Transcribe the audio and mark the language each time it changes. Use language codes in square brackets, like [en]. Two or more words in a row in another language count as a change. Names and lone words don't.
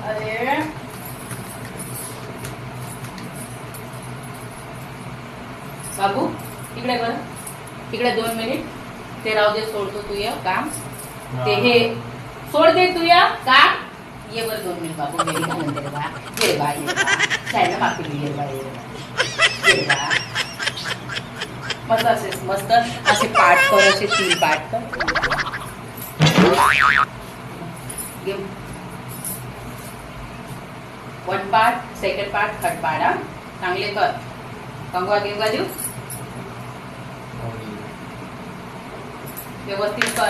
[mr] दे. बाबू इकडे कर, इकडे 2 मिनिट. ते राहू दे, सोडतो तू ये काम. ते हे सोड दे तू या काम. ये बर 2 मिनिट बाबू. गेली का म्हणते रे बा. ये बा, ये बा. चायना माफी ये बा, ये बा. ये बा. मस्त असेच, मस्त असे पाठ कर, असे 3 पाठ कर. घे 1 पार्ट, 2nd पार्ट, 3rd पार्ट. हा चांगले कर. कंगवा गिंगवा देऊ. व्यवस्थित कर.